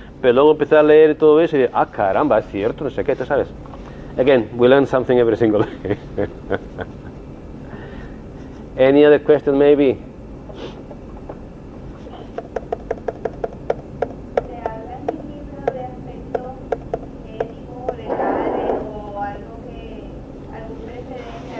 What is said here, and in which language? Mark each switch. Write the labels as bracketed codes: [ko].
[es] Pero luego empecé a leer todo eso y digo, caramba, es cierto, no sé qué, tú sabes. [en] Again, we learn something every single day. Any other question, maybe? [es] ¿Se habla en el libro de aspectos éticos, legales o algo que, algún precedente,